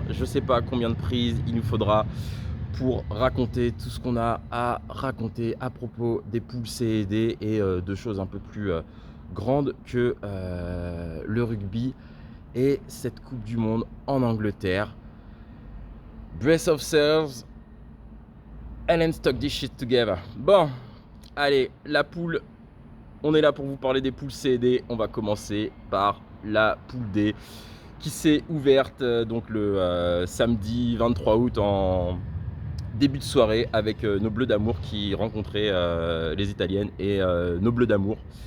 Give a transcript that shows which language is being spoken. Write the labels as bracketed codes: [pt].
[fr] Je sais pas combien de prises il nous faudra pour raconter tout ce qu'on a à raconter à propos des poules C et D et de choses un peu plus grandes que le rugby et cette Coupe du Monde en Angleterre. [en] Brace of selves and let's talk this shit together. [fr] Bon, allez, la poule, on est là pour vous parler des poules C et D. On va commencer par la poule D qui s'est ouverte donc le samedi 23 août en début de soirée avec nos Bleus d'Amour qui rencontraient les Italiennes et nos Bleus d'Amour.